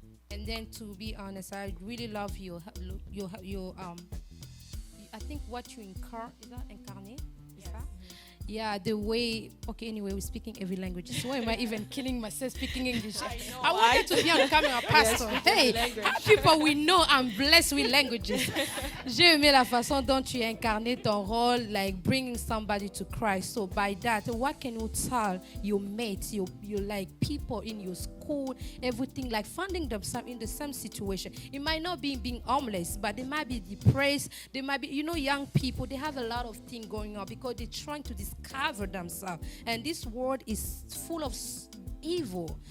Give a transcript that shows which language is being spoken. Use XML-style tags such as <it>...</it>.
<en>And then, to be honest, I really love your I think what you incarnate. Is that? Yeah, the way. Okay, anyway, we're speaking every language. So why am I even killing myself speaking English? I wanted to be on the camera, Pastor. Hey, people, we know I'm blessed with languages.</en> <fr>J'ai aimé la façon dont tu as incarné ton rôle,</fr> <en>like bringing somebody to Christ. So by that, what can you tell your mates, your like people in your school, everything, like finding themselves in the same situation? It might not be being homeless, but they might be depressed. They might be, young people. They have a lot of things going on because they're trying to discover themselves, and this world is full of evil.</en>